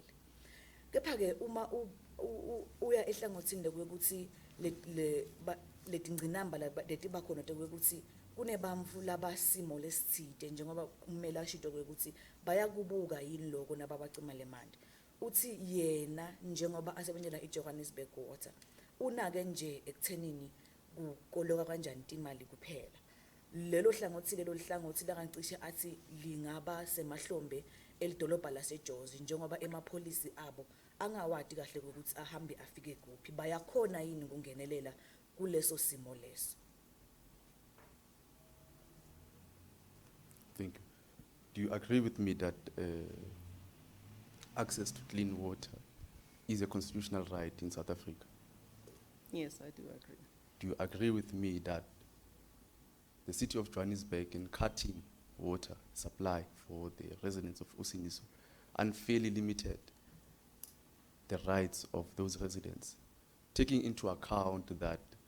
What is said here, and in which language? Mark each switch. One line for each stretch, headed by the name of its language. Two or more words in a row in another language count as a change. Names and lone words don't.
Swati: Kepha ke uma uya ehlangothini ukuthi letingqinamba leti bakhona ukuthi kunebamfu labasimo lesithide njengoba ummeli ashito ukuthi bayakubuka yini lokho nababacima le manti. Uthi yena njengoba asebenzela iJohannesburg Water unake nje ekuthenini kukoloka kanjani imali kuphela. Lelo hlangothi lakancishe athi lingaba semahlombe elidolobha laseJozi njengoba emapolisi abo angawadi kahle ukuthi ahambe afike kuphi bayakhona yini kungenelela kuleso simo leso.
English: Thank you. Do you agree with me that access to clean water is a constitutional right in South Africa. Yes, I do agree. Do you agree with me that the city of Johannesburg, in cutting water supply for the residents of Usindiso, unfairly limited the rights of those residents, taking into account that,